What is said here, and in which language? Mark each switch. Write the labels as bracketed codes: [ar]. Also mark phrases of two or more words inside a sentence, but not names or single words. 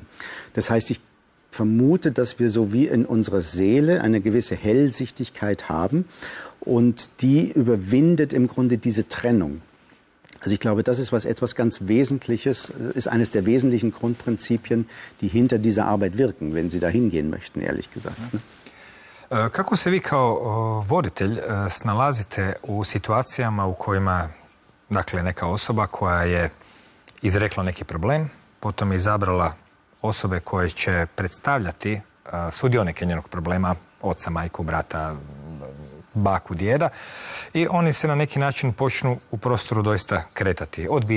[de] Das heißt, ich vermute, dass wir so wie in unserer Seele eine gewisse Hellsichtigkeit haben und die überwindet im Grunde diese Trennung. Also ich glaube, das ist etwas ganz Wesentliches, ist eines der wesentlichen Grundprinzipien, die hinter dieser Arbeit wirken, wenn Sie da hingehen möchten, ehrlich gesagt. [hr] Kako se vi kao voditelj snalazite u situacijama u kojima, dakle, neka osoba koja je izrekla neki problem, potom je izabrala osobe koje će predstavljati sudionike njenog problema, oca, majku, brata, baku, djeda, i oni se na neki način počnu u prostoru doista kretati.